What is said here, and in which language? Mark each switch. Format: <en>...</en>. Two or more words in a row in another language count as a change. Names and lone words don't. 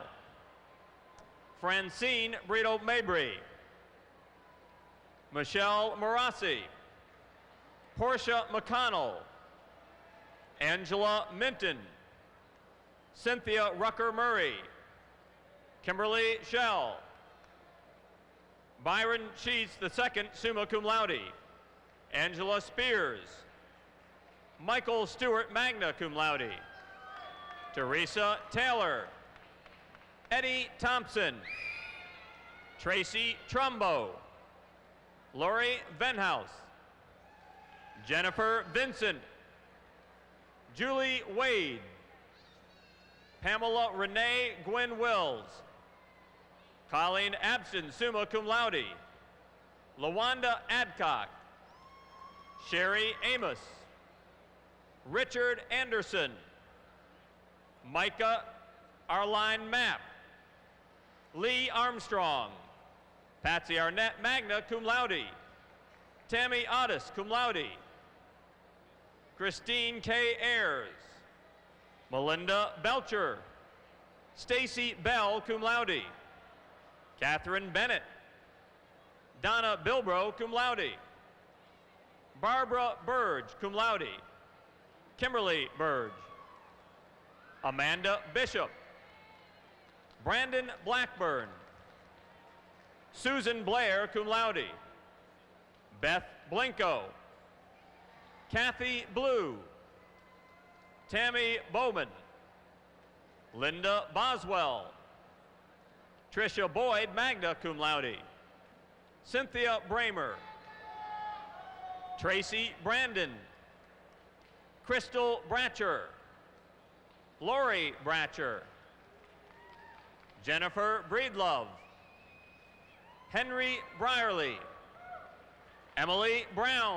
<en>Francine Brito Mabry. Michelle Marassi. Portia McConnell. Angela Minton. Cynthia Rucker Murray. Kimberly Schell. Byron Sheets II,</en> <la>summa cum laude.</la> <en>Angela Spears. Michael Stewart,</en> <la>magna cum laude.</la> <en>Teresa Taylor. Eddie Thompson. Tracy Trumbo. Lori Venhouse. Jennifer Vincent. Julie Wade. Pamela Renee Gwen Wills. Colleen Abston,</en> <la>summa cum laude.</la> <en>LaWanda Adcock. Sherry Amos. Richard Anderson. Micah Arline Mapp. Lee Armstrong. Patsy Arnett,</en> <la>magna cum laude.</la> <en>Tammy Otis,</en> <la>cum laude.</la> <en>Christine K. Ayers. Melinda Belcher. Stacy Bell,</en> <la>cum laude.</la> <en>Catherine Bennett. Donna Bilbro,</en> <la>cum laude.</la> <en>Barbara Burge,</en> <la>cum laude.</la> <en>Kimberly Burge. Amanda Bishop. Brandon Blackburn. Susan Blair,</en> <la>cum laude.</la> <en>Beth Blinko. Kathy Blue. Tammy Bowman. Linda Boswell. Tricia Boyd,</en> <la>magna cum laude.</la> <en>Cynthia Bramer. Tracy Brandon. Crystal Bratcher. Lori Bratcher. Jennifer Breedlove. Henry Brierly. Emily Brown.</en>